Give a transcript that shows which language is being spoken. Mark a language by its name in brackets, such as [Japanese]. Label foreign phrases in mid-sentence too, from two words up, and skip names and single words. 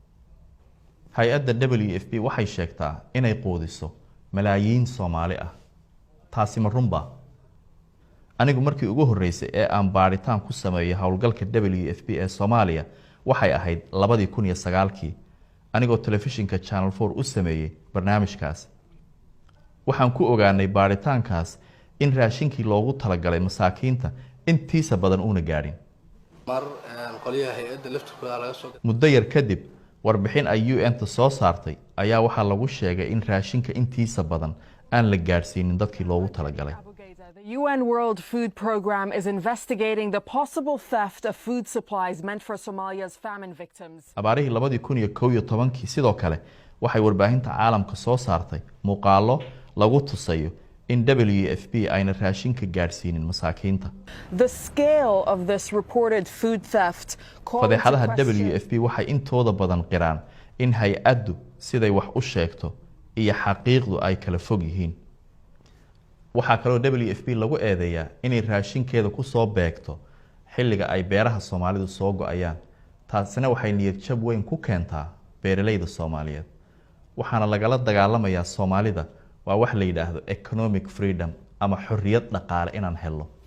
[Somali] hay-adda WFP waxay sheegtaa inay quudiso malaayiin Soomaali ah taasi ma runba anigu markii ugu horeysay ee aan baaritaan ku sameeyay hawlgalka WFP ee Soomaaliya waxay ahayd 2009kii anigoo telefishinka Channel 4 u sameeyay barnaamijkaas waxaan ku ogaanay baaritaankaas in raashinkii loogu talagalay masaakiinta intiisa badan una gaadhin qoliyaha hay'adda laftirkooda laga soo muddo yar kadib warbixin ay UN-ta soo saartay ayaa waxa lagu sheegay in raashinka intiisa badan aan la gaarsiinin dadkii loogu talagalay [English] The UN World Food Programme is investigating the possible theft of food supplies meant for Somalia's famine victims. [Somali] abaarihii 2011kii sidoo kale waxay warbaahinta caalamka soo saartay muuqaalo lagu tusayo in WFP ayna raashinka gaarsiinin masaakiinta [English] The scale of this reported food theft [Somali] fadeexadaha WFP waxay intooda badan qiraan in hay-addu siday wax u sheegto iyo xaqiiqdu ay kala fog yihiin waxa kale oo WFP lagu eedeeyaa inay raashinkeeda ku soo beegto xilliga ay beeraha Soomaalidu soo go'ayaan taasina waxay niyad jab weyn ku keentaa beeralayda Soomaaliyeed waxaana lagala dagaalamayaa Soomaalida waa wax la yiraahdo [English] economic freedom [Somali] ama xorriyad dhaqaale inaan helo